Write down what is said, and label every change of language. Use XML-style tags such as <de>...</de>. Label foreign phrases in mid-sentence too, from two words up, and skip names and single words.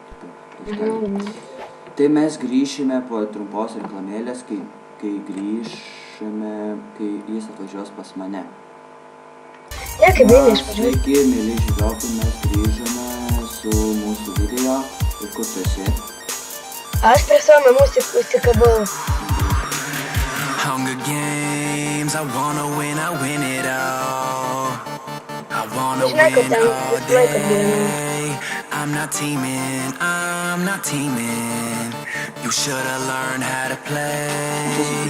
<lt>Tai mes grįšime po trumpos reklamėlės, kai grįšime, kai jis atvažiuos pas mane. Ne, kaip eina išvažiuoti. Sveiki, mėly žiūrovai, mes grįžome su mūsų video. Ir kur tu esi? Aš prie savo namų užsikabau.</lt> <en>Hunger Games, I wanna win it all. I wanna win all day. I'm not teaming. You should've learned how to play.</en>